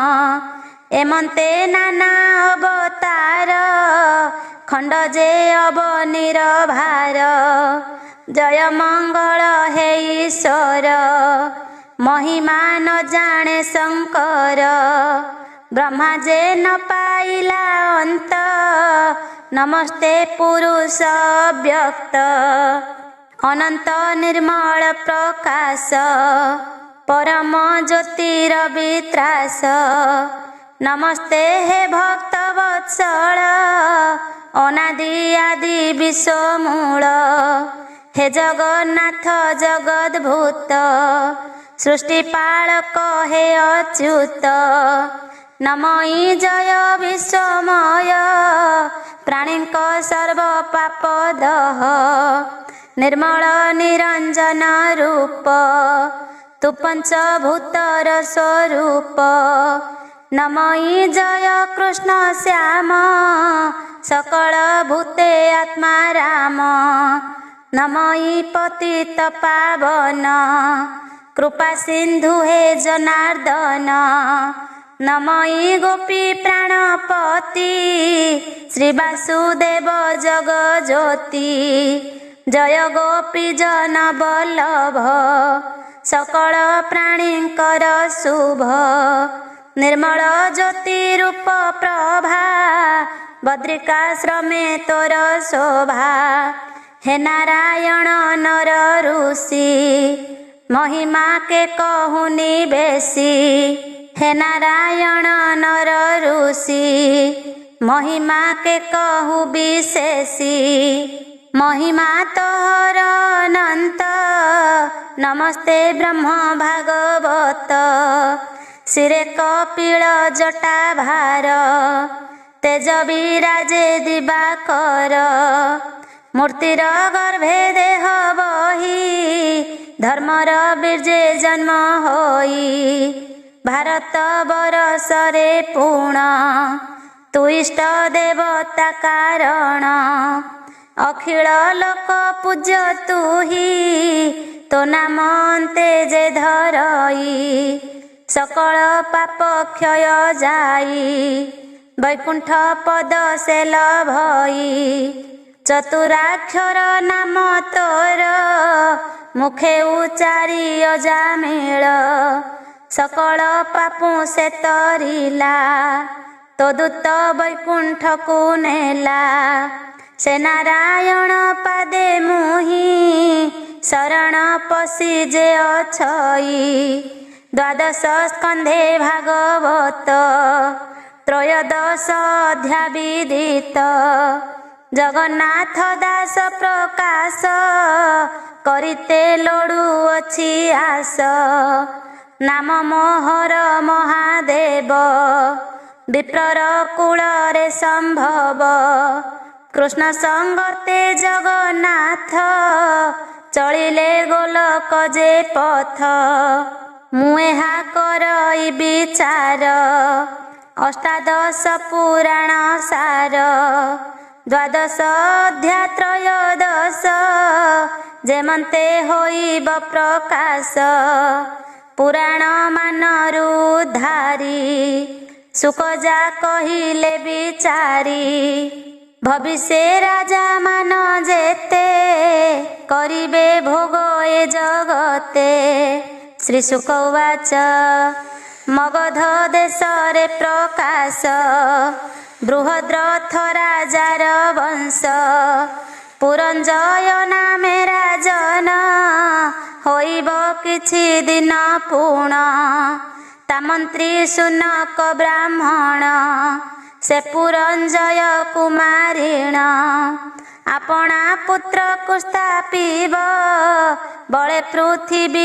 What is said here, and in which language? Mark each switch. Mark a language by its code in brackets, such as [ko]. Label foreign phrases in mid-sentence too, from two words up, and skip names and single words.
[or] ଏମନ୍ତେ ନାନା ଅବତାର ଖଣ୍ଡ ଯେ ଅବନୀର ଭାର ଜୟ ମଙ୍ଗଳ ହେ ଈଶ୍ୱର ମହିମା ନ ଜାଣେ ଶଙ୍କର ବ୍ରହ୍ମା ଯେ ନ ପାଇଲା ଅନ୍ତ ନମସ୍ତେ ପୁରୁଷ ବ୍ୟକ୍ତ ଅନନ୍ତ ନିର୍ମଳ ପ୍ରକାଶ ପରମ ଜ୍ୟୋତିରବିତ୍ରାସ ନମସ୍ତେ ହେ ଭକ୍ତ ବତ୍ସଳ ଅନାଦି ଆଦି ବିଶ୍ୱମୂଳ ହେ ଜଗନ୍ନାଥ ଜଗଦ୍ଭୂତ ସୃଷ୍ଟିପାଳକ ହେ ଅଚ୍ୟୁତ ନମଇ ଜୟ ବିଶ୍ୱମୟ ପ୍ରାଣୀକ ସର୍ବ ପାପ ଦହ ନିର୍ମଳ ନିରଞ୍ଜନ ରୂପ ତୁ ପଞ୍ଚଭୂତର ସ୍ୱରୂପ ନମଇ ଜୟ କୃଷ୍ଣ ଶ୍ୟାମ ସକଳ ଭୂତେ ଆତ୍ମା ରାମ ନମଇ ପତିତ ପାବନ କୃପା ସିନ୍ଧୁ ହେ ଜନାର୍ଦ୍ଦନ ନମଇ ଗୋପୀ ପ୍ରାଣପତି ଶ୍ରୀ ବାସୁଦେବ ଜଗ ଜ୍ୟୋତି ଜୟ ଗୋପୀ ଜନ ବଲ୍ଲଭ ସକଳ ପ୍ରାଣୀଙ୍କର ଶୁଭ ନିର୍ମଳ ଜ୍ୟୋତି ରୂପ ପ୍ରଭା ବଦ୍ରିକାଶ୍ରମେ ତୋର ଶୋଭା ହେ ନାରାୟଣ ନର ଋଷି ମହିମା କେ କହୁନି ବେଶୀ ହେ ନାରାୟଣ ନର ଋଷି ମହିମା କେ କହୁ ବିଶେଷୀ ମହିମା ତୋହର ଅନନ୍ତ ନମସ୍ତେ ବ୍ରହ୍ମ ଭାଗବତ ଶିରେ କପିଳ ଜଟା ଭାର ତେଜ ବିରାଜେ ଦିବାକର ମୂର୍ତ୍ତିର ଗର୍ଭେ ଦେହ ବହି ଧର୍ମର ବୀର୍ଯ୍ୟେ ଜନ୍ମ ହୋଇ ଭାରତ ବରଷରେ ପୂର୍ଣ୍ଣ ତୁ ଇଷ୍ଟ ଦେବତା କାରଣ ଅଖିଳ ଲୋକ ପୂଜ୍ୟ ତୁ ହି ତୋ ନାମ ଅନ୍ତେ ଯେ ଧରଇ ସକଳ ପାପ କ୍ଷୟ ଯାଇ ବୈକୁଣ୍ଠ ପଦ ସେ ଲଭଇ ଚତୁରାକ୍ଷର ନାମ ତୋର ମୁଖେ ଉଚାରି ଅଜାମେଳ ସକଳ ପାପୁ ସେ ତରିଲା ତୋ ଦୂତ ବୈକୁଣ୍ଠ କୁ ନେଲା ସେ ନାରାୟଣ ପାଦେ ମୁହି ଶରଣ ପଶି ଯେ ଅଛଇ ଦ୍ୱାଦଶ ସ୍କନ୍ଧେ ଭାଗବତ ତ୍ରୟୋଦଶ ଅଧ୍ୟାୟ ବିଦିତ ଜଗନ୍ନାଥ ଦାସ ପ୍ରକାଶ କରିତେ ଲୋଡୁ ଅଛି ଆଶ ନାମ ମୋହର ମହାଦେବ ବିପ୍ରର କୂଳରେ ସମ୍ଭବ କୃଷ୍ଣ ସଙ୍ଗତେ ଜଗନ୍ନାଥ ଚଳିଲେ ଗୋଲକ ଯେ ପଥ ମୁହଁ କରଇ ବିଚାର ଅଷ୍ଟାଦଶ ପୁରାଣ ସାର ଦ୍ୱାଦଶ ଅଧ୍ୟାୟ ତ୍ରୟୋଦଶ ଯେମନ୍ତେ ହୋଇବ ପ୍ରକାଶ ପୁରାଣ ମାନରୁ ଧାରି ସୁଖ ଯା କହିଲେ ବିଚାରି ଭବିଷ୍ୟ ରାଜା ମାନ ଯେତେ କରିବେ ଭୋଗ ଏ ଜଗତେ। ଶ୍ରୀ ଶୁକ ଉବାଚ ମଗଧ ଦେଶରେ ପ୍ରକାଶ ବୃହଦ୍ରଥ ରାଜାର ବଂଶ ପୁରଞ୍ଜୟ ନାମେ ରାଜନ ହୋଇବ କିଛି ଦିନ ପୂର୍ଣ୍ଣ ତା ମନ୍ତ୍ରୀ ସୁନକ ବ୍ରାହ୍ମଣ ସେ ପୁରଞ୍ଜୟ କୁମାରୀଣ ଆପଣା ପୁତ୍ର କୁ ସ୍ଥାପିବ ବଳେ ପୃଥ୍ୱୀ